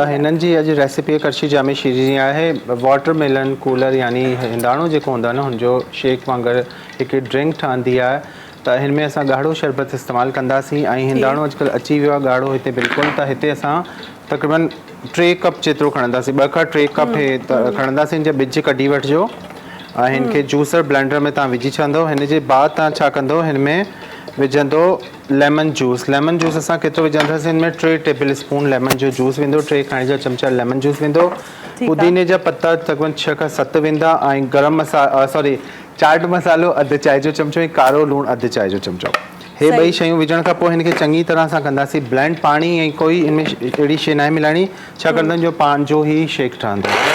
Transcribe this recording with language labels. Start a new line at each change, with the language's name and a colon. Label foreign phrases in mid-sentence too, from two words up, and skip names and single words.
Sindhi: हिननि जी अॼु रेसिपी करशी जामे शीरी जी आहे।
English: watermelon cooler
Sindhi: यानी हिंदाणो जेको हूंदो आहे न हुनजो शेक वांगुरु हिकु ड्रिंक ठहंदी आहे त हिन में असां ॻाढ़ो शरबत इस्तेमालु कंदासीं ऐं हिंदाणो अॼुकल्ह अची वियो आहे ॻाढ़ो हिते बिल्कुलु। त हिते असां तक़रीबन 3 कप जेतिरो खणंदासीं, 2 खां 3 कप खणंदासीं। हिन जा ॿिज कढी वठिजो ऐं हिन खे
English: juicer blender
Sindhi: में तव्हां विझी छॾंदो। हिन जे बाद तव्हां छा कंदो, हिन में विझंदो
English: lemon juice. lemon juice
Sindhi: असां केतिरो विझंदासीं, हिन में 3
English: table spoon lemon
Sindhi: जो जूस वेंदो, 3 खाइण जा चमचा
English: lemon juice
Sindhi: वेंदो, पुदीने जा पत्ता तक़रीबन 6 खां 7 वेंदा ऐं गरम मसाला चाट मसालो अधु चांहि जो चमचो ऐं कारो लूणु अधु चांहि जो चमचो। हे ॿई शयूं विझण खां पोइ हिनखे चङी तरह सां कंदासीं ब्लेंड। पाणी ऐं कोई हिन में अहिड़ी शइ न आहे मिलाइणी, छाकाणि त जो पंहिंजो ई शेक ठहंदो।